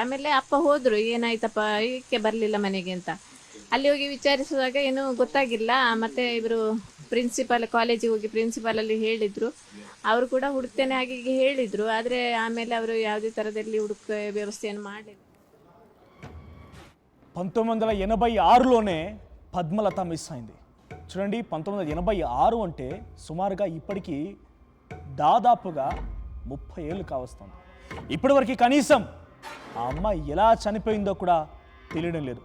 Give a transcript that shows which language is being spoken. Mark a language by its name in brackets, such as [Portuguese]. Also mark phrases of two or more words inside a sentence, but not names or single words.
[Kannada] ಆಮೇಲೆ ಅಪ್ಪ ಹೋದರು, ಏನಾಯ್ತಪ್ಪ ಏಕೆ ಬರಲಿಲ್ಲ ಮನೆಗೆ ಅಂತ. ಅಲ್ಲಿ ಹೋಗಿ ವಿಚಾರಿಸುವಾಗ ಏನೂ ಗೊತ್ತಾಗಿಲ್ಲ. ಮತ್ತು ಇವರು ಕಾಲೇಜಿಗೆ ಹೋಗಿ ಪ್ರಿನ್ಸಿಪಾಲಲ್ಲಿ ಹೇಳಿದರು. ಅವರು ಕೂಡ ಹುಡುಕ್ತೇನೆ ಹಾಗೆ ಹೇಳಿದರು. ಆದರೆ ಆಮೇಲೆ ಅವರು ಯಾವುದೇ ಥರದಲ್ಲಿ ವ್ಯವಸ್ಥೆಯನ್ನು ಮಾಡಲಿಲ್ಲ. [Telugu] 1986లోనే పద్మలత మిస్ అయింది. చూడండి, 1986 అంటే సుమారుగా ఇప్పటికీ దాదాపుగా 30 ఏళ్ళు కావస్తుంది. ఇప్పటివరకు కనీసం ఆ అమ్మాయి ఎలా చనిపోయిందో కూడా తెలియడం లేదు.